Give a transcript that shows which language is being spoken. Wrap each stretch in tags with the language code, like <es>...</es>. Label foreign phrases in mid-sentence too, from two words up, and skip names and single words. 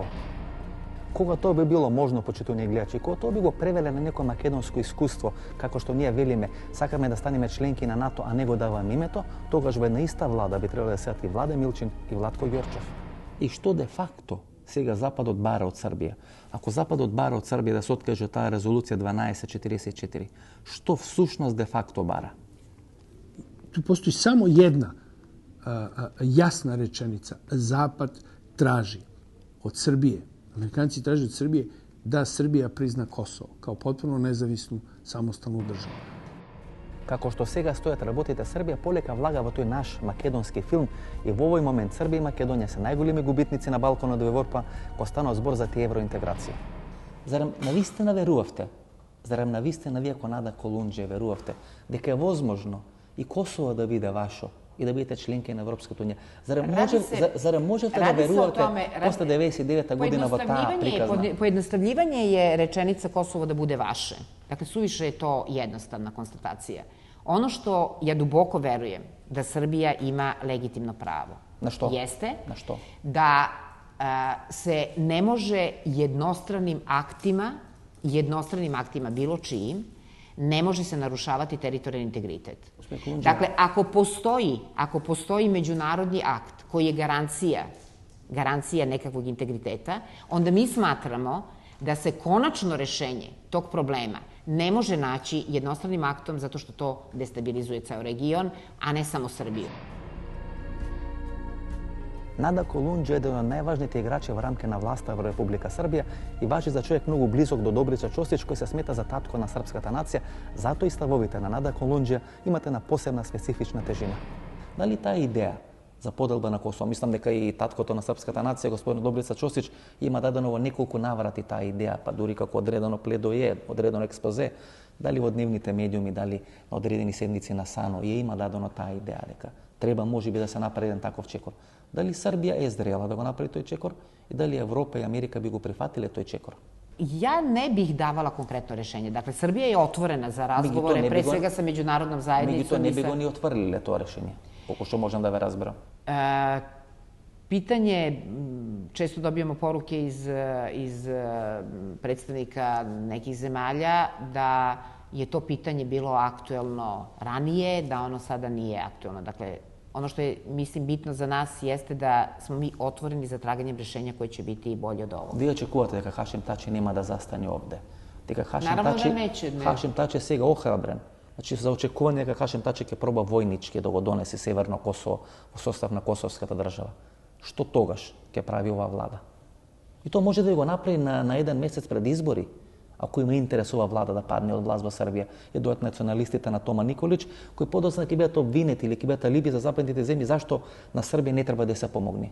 <mk>Кога тоа би било можно, почитувани гледачи, кога тоа би го превеле на некој македонско искуство, како што ние велиме, сакаме да станеме членки на НАТО, а не го даваме името, тогаш во една иста влада би требало да седат и Владе Милчин и Владко Ѓорчев. И што де факто сега Западот бара од Србија? Ако Западот бара од Србија да се откаже таа резолуција 1244, што всушност де факто бара?</mk> <sr>Tu postoji samo jedna jasna rečenica. Zapad traži od Srbije, Amerikanci traže od Srbije da Srbija prizna Kosovo kao potpuno nezavisnu samostalnu državu.</sr> <mk>Како што сега стојат работите, Србија полека влага во тој наш македонски филм и во овој момент Србија и Македонија се најголеми губитници на Балканот во Европа, кога станува збор за тие евроинтеграција. Зарем навистина верувавте? Зарем навистина вие ко Нада Колунџије верувавте дека е возможно и Косово да биде ваше и да бидете членки на Европската унија? Зарем можете да верувате после 99 година во таа приказна?</mk> <sr>Pojednostavljivanje je rečenica Kosovo da bude vaše. Dakle, suviše je to jednostavna konstatacija. Ono što ja duboko verujem da Srbija ima legitimno pravo. Na što? Jeste Na što? da se ne može jednostranim aktima bilo čijim, ne može se narušavati teritorijalni integritet. Dakle, ako postoji međunarodni akt koji je garancija nekakvog integriteta, onda mi smatramo da se konačno rešenje tog problema ne može naći jednostranim aktom zato što to destabilizuje ceo region, a ne samo Srbiju.</sr> <mk>Нада Колунџије е еден од најважните играчи во рамка на власта во Република Србија и важи за човек многу близок до Добрица Чостич, кој се смета за татко на српската нација, затоа и ставовите на Нада Колунџије имате на посебна специфична тежина. Дали таа идеја за поделба на Косово, мислам дека и таткото на српската нација, господин Добрица Чостич, има дадено во неколку наврати таа идеја, па дури како одредено пледоје, одредено експозе, дали во дневните медиуми, дали на одредени седници на САНО, има дадено таа идеја дека треба можеби да се направи еден таков чекор. Дали Србија е зрела да го направи тој чекор и дали Европа и Америка би го прифатиле тој чекор?</mk> <sr>Ja ne bih davala konkretno rešenje. Dakle, Srbija je otvorena za razgovore, pre svega sa međunarodnom zajednicom.</sr> <mk>Меѓутоа не би го ни отврлиле тоа решение, колку што можам да ве разберам.</mk> <sr>Pitanje, često dobijamo poruke iz predstavnika nekih zemalja da je to pitanje bilo aktuelno ranije, da ono sada nije aktuelno. Dakle, ono što je, mislim, bitno za nas jeste da smo mi otvoreni za traganjem rešenja koje će biti bolje od ovog.</sr> <mk>Вие очекувате дека Хашим Тачи нема да застане овде? Дека</mk> <sr>Наравно да неće.</sr> <mk>Хашим Тачи е сега охрабрен. Значи, за очекување дека Хашим Тачи ќе проба војнички да го донесе Северно Косово во состав на косовската држава. Што тогаш ќе прави оваа влада? И тоа може да го направи на еден месец пред избори, ако има интерес ова влада да падне од власт во Србија, и дојат националистите на Тома Николич, кои подоцна ќе бидат обвинети или ќе бидат алиби за западните земји, зашто на Србија не треба да се помогне.</mk>